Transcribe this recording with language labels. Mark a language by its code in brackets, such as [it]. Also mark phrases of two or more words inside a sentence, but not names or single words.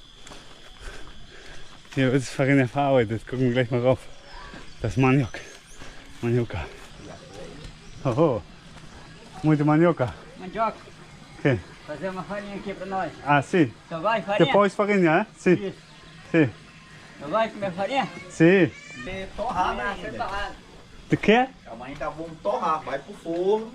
[de] Hier wird Farinha verarbeitet. Gucken wir gleich mal rauf. Das Maniok. Manioca. [pt] Oh, muito manioca. Mandioca, Ok. fazer uma farinha aqui pra nós. Ah, sim. Só vai farinha? Depois farinha, é? Sim. Isso. Sim. Só vai comer farinha? Sim. Torrada Massa ainda. torrada. De quê? Calma, ainda vamos torrar, vai pro forno.